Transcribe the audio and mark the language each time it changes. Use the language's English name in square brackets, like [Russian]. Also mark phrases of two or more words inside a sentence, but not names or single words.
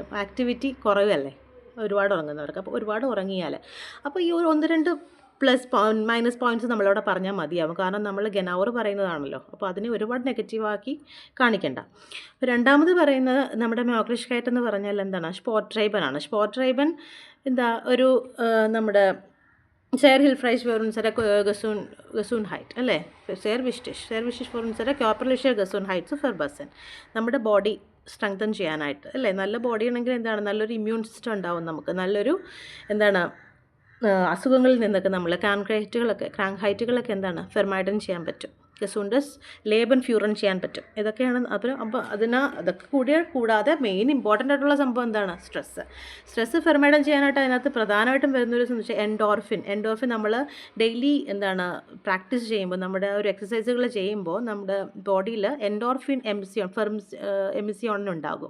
[Malayalam] ആക്ടിവിറ്റി കുറവല്ലേ ഒരുപാട് ഉറങ്ങുന്നവർക്ക്. അപ്പോൾ ഒരുപാട് ഉറങ്ങിയാൽ അപ്പോൾ ഈ ഒരു 1-2 [English] minus points [Malayalam] നമ്മളവിടെ പറഞ്ഞാൽ മതിയാവും. കാരണം നമ്മൾ ഗനൗർ പറയുന്നതാണല്ലോ. അപ്പോൾ അതിനെ ഒരുപാട് നെഗറ്റീവാക്കി കാണിക്കണ്ട. രണ്ടാമത് പറയുന്നത് നമ്മുടെ മോഗ്ലിഷ്കൈറ്റ് എന്ന് പറഞ്ഞാൽ [German] Sport treiben. Sport treiben [Malayalam] ഒരു നമ്മുടെ [German] sehr hilfreich für unsere Gesundheit, അല്ലേ? sehr wichtig für unsere körperliche Gesundheit zu verbessern. [Malayalam] നമ്മുടെ ബോഡി സ്ട്രെങ്തൻ ചെയ്യാനായിട്ട് അല്ലേ. നല്ല ബോഡി ആണെങ്കിൽ എന്താണ്, നല്ലൊരു [English] immune system [Malayalam] ഉണ്ടാവും നമുക്ക്, നല്ലൊരു എന്താണ് അസുഖങ്ങളിൽ നിന്നൊക്കെ നമ്മൾ ക്രാങ്ക് ഹൈറ്റുകളൊക്കെ എന്താണ് ഫെർമൈഡൻ ചെയ്യാൻ പറ്റും. [German] gesundes Leben führen [Malayalam] ചെയ്യാൻ പറ്റും. ഇതൊക്കെയാണ് അപ്പോൾ അതൊക്കെ കൂടാതെ മെയിൻ ഇമ്പോർട്ടൻ്റ് ആയിട്ടുള്ള സംഭവം എന്താണ്, [German] Stress vermeiden [Malayalam] ചെയ്യാനായിട്ട് അതിനകത്ത് പ്രധാനമായിട്ടും വരുന്നൊരു സംബന്ധിച്ച് എൻഡോർഫിൻ നമ്മൾ ഡെയിലി എന്താണ് പ്രാക്ടീസ് ചെയ്യുമ്പോൾ, നമ്മുടെ ഒരു എക്സസൈസുകൾ ചെയ്യുമ്പോൾ നമ്മുടെ ബോഡിയിൽ എൻഡോർഫിൻ എമിസിയോൺ ഉണ്ടാകും.